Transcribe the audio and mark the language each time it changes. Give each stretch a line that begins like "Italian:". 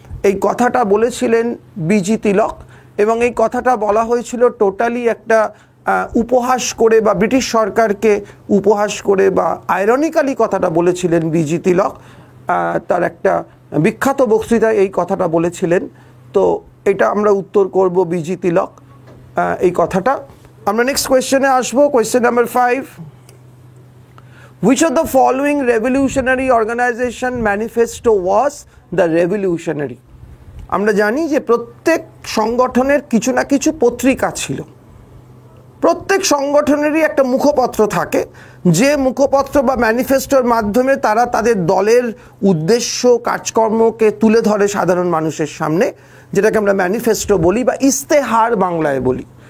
Bangla: এই কথাটা বলেছিলেন বিজি তিলক, এবং এই কথাটা বলা হয়েছিল টোটালি একটা উপহাস করে বা ব্রিটিশ সরকারকে উপহাস করে বা আইরনিক্যালি কথাটা বলেছিলেন বিজি তিলক। তার একটা বিখ্যাত বক্তৃতায় এই কথাটা বলেছিলেন। তো এটা আমরা উত্তর করব বিজি তিলক এই কথাটা। আমরা নেক্সট কোয়েশ্চেনে আসবো, question number 5।
English: Which of the following revolutionary organization manifesto was the revolutionary?
Bangla: আমরা জানি যে প্রত্যেক সংগঠনের কিছু না কিছু পত্রিকা ছিল, প্রত্যেক সংগঠনেরই একটা মুখপত্র থাকে, যে মুখপত্র বা ম্যানিফেস্টোর মাধ্যমে তারা তাদের দলের উদ্দেশ্য কাজকর্মকে তুলে ধরে সাধারণ মানুষের সামনে, যেটাকে আমরা ম্যানিফেস্টো বলি বা ইস্তেহার বাংলায় বলি।